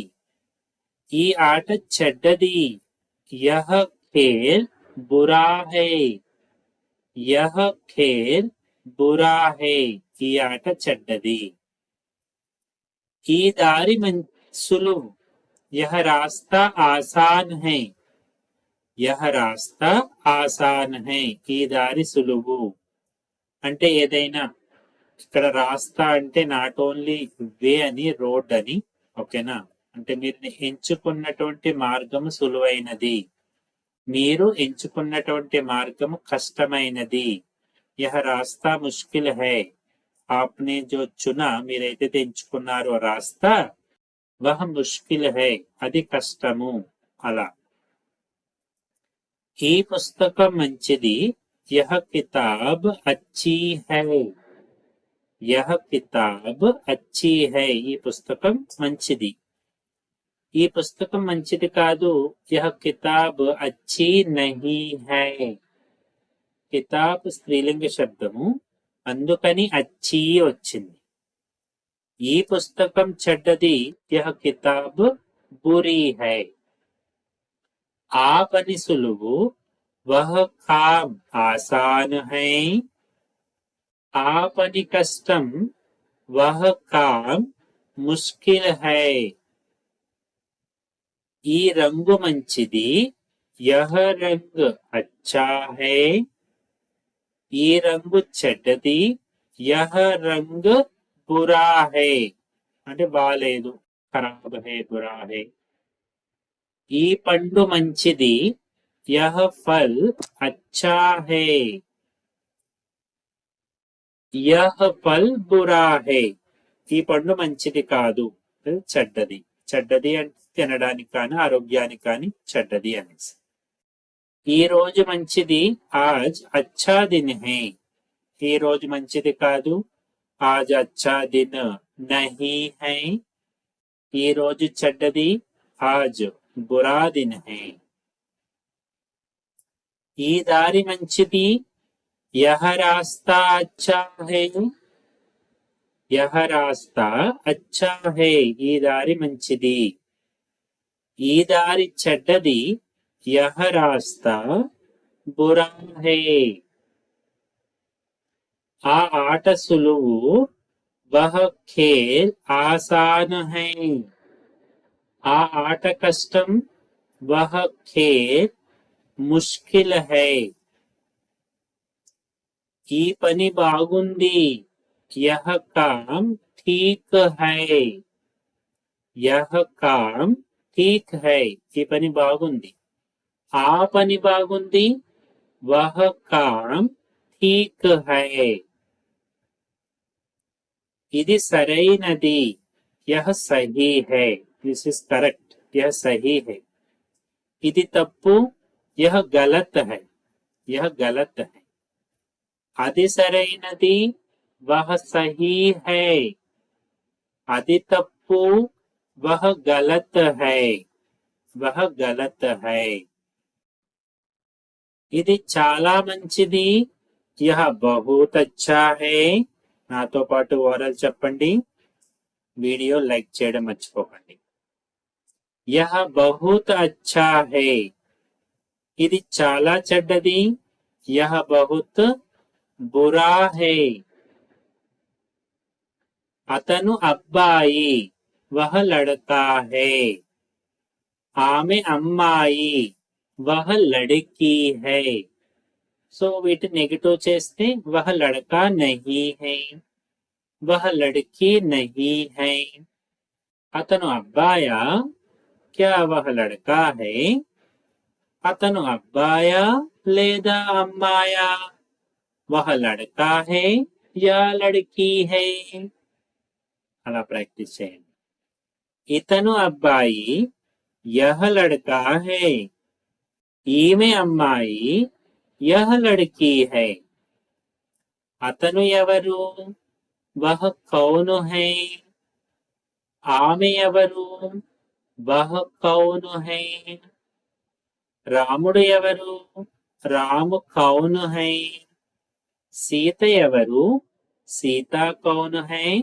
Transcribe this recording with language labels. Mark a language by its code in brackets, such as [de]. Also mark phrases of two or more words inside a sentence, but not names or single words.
[te] ఈ ఆట చెడ్డది, [hi] यह खेल बुरा है, यह खेल बुरा है, [te] ఈ ఆట చెడ్డది. ఈ దారి సులువు, [hi] यह रास्ता आसान है, यह रास्ता आसान है, [te] ఈ దారి సులువు. అంటే ఏదైనా ఇక్కడ రాస్తా అంటే [en] not only way [te] అని, రోడ్ అని, ఓకేనా. అంటే మీరు ఎంచుకున్నటువంటి మార్గము సులువైనది, మీరు ఎంచుకున్నటువంటి మార్గము కష్టమైనది. [hi] यह रास्ता मुश्किल है, आपने जो चुना, [te] మీరైతే ఎంచుకున్నారో రాస్తా, [hi] वह मुश्किल है, [te] అది కష్టము, అలా. ఈ పుస్తకం మంచిది, [hi] यह किताब अच्छी है, यह किताब अच्छी है [te] ఈ పుస్తకం మంచిది ఈ పుస్తకం మంచిది కాదు [hi] यह किताब अच्छी नहीं है [te] కితాబ్ స్త్రీలింగ శబ్దము అందుకని అచ్చి వచ్చింది ఈ పుస్తకం చెడ్డది [hi] यह किताब बुरी है [te] ఆ పని సులువు [hi] वह काम आसान है [te] ఆ పని కష్టం [hi] वह काम मुश्किल है [te] ఈ రంగు మంచిది [hi] यह रंग अच्छा है [te] ఈ రంగు చెడ్డది [hi] यह रंग बुरा है [te] అంటే బాలేదు [hi] ఖరాబ్ है बुरा है [te] ఈ పండు మంచిది [hi] यह फल अच्छा है यह फल बुरा है [te] ఈ పండు మంచిది కాదు చెడ్డది చెడ్డది అంటే తినడానికి కానీ ఆరోగ్యానికి కానీ చెడ్డది అనేసి ఈ రోజు మంచిది [hi] आज अच्छा दिन है [te] ఈ రోజు మంచిది కాదు [hi] आज अच्छा दिन नहीं है [te] ఈ రోజు చెడ్డది [hi] आज बुरा दिन है [te] ఈ దారి మంచిది [hi] यह रास्ता अच्छा है यह रास्ता अच्छा है [te] ఈ దారి మంచిది ఈ దారి చెడ్డది [hi] यह रास्ता बुरा है [te] ఆ ఆట సులువు [hi] वह खेल आसान है [te] ఆ ఆట కష్టం [hi] वह खेल मुश्किल है [te] ఈ పని బాగుంది [hi] यह काम ठीक है यह काम ठीक है [te] ఈ పని బాగుంది ఆ పని బాగుంది [hi] वह काम ठीक है [te] ఇది సరైనది [hi] यह सही है [en] this is correct [hi] यह सही है [te] ఇది తప్పు [hi] यह गलत है यह गलत है [te] అది సరైనది [hi] वह सही है [te] అది తప్పు [hi] वह गलत है वह गलत है [te] ఇది చాలా మంచిది [hi] यह बहुत अच्छा है [te] నాతో పాటు ఓరల్ చెప్పండి వీడియో లైక్ చేయడం మర్చిపోకండి [hi] यह बहुत अच्छा है [te] ఇది చాలా చెడ్డది [hi] यह बहुत बुरा है [te] అతను అబ్బాయి [hi] वह लड़का है [te] ఆమె అమ్మాయి [hi] वह लड़की है [te] సో వీటి నెగటివ్ చేస్తే [hi] वह लड़का नहीं है वह लड़की नहीं है [te] అతను అబ్బాయా [hi] क्या वह लड़का है [te] అతను అబ్బాయా లేదా అమ్మాయా [hi] वह लड़का है या लड़की है [te] అలా ప్రాక్టీస్ చేయండి ఇతను అబ్బాయి [hi] यह लड़का है [te] ఈమె అమ్మాయి [hi] यह लड़की है [te] అతను ఎవరు [hi] वह कौन है [te] ఆమె ఎవరు [hi] वह कौन है [te] రాముడు ఎవరు [hi] రాము कौन है [te] సీత ఎవరు [hi] సీత कौन है